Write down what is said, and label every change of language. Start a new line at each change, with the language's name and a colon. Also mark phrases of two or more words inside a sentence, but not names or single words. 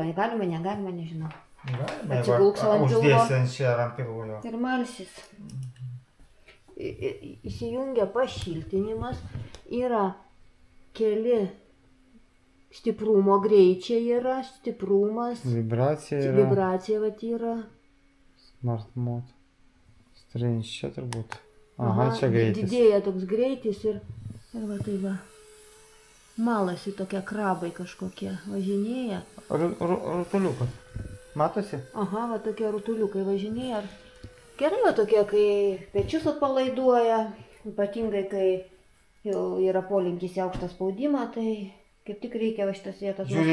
Lithuanian: Galima, negalima, nežinau. Atsigulk savo ant pilvo. Uždėsiant čia ant pilvo. Ir malsis. Įsijungia pašiltinimas. Yra keli stiprumo greičiai yra, stiprumas. Vibracija vat yra.
English: Smart mode. Strange
Lithuanian: čia turbūt. Aha, čia greitis. Didėja toks greitis ir va tai va. Malasi tokie krabai kažkokie važinėja. Rutuliukas. Matosi? Aha, va tokie rutuliukai važinėja. Gerai va tokie, kai pečius atpalaiduoja, ypatingai kai jau yra polinkis į aukštą spaudimą, tai kaip tik reikia va šitas vietas masažuoti.